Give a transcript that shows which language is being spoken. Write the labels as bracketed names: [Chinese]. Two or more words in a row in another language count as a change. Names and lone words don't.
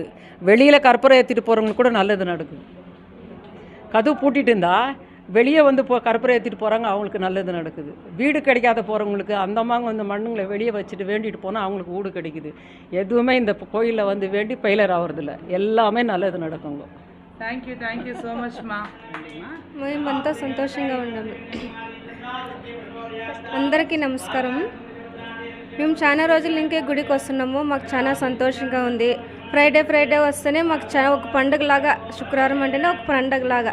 [Tamil] வெளியில் கற்பூரம் ஏற்றிட்டு போகிறவங்களுக்கு கூட நல்லது நடக்குது. கதவு பூட்டிட்டு இருந்தால் வெளியே வந்து கற்பூரம் ஏற்றிட்டு போகிறாங்க, அவங்களுக்கு நல்லது நடக்குது. வீடு கிடைக்காத போகிறவங்களுக்கு அந்த அம்மாங்க வந்து மண்ணுங்களை வெளியே வச்சுட்டு வேண்டிட்டு போனால் அவங்களுக்கு வீடு கிடைக்குது. எதுவுமே இந்த கோயிலில் வந்து வேண்டி ஃபெயிலியர் ஆகிறதில்ல. எல்லாமே நல்லது நடக்குங்க. [English] Thank you so much మా. [Telugu] మేమంతా సంతోషంగా ఉన్నాము. అందరికీ నమస్కారం. మేము చాలా రోజుల నుంచే గుడికి వస్తున్నాము. మాకు చాలా సంతోషంగా ఉంది. ఫ్రైడే వస్తేనే మాకు చాలా ఒక పండుగలాగా, శుక్రవారం అంటేనే ఒక పండుగలాగా.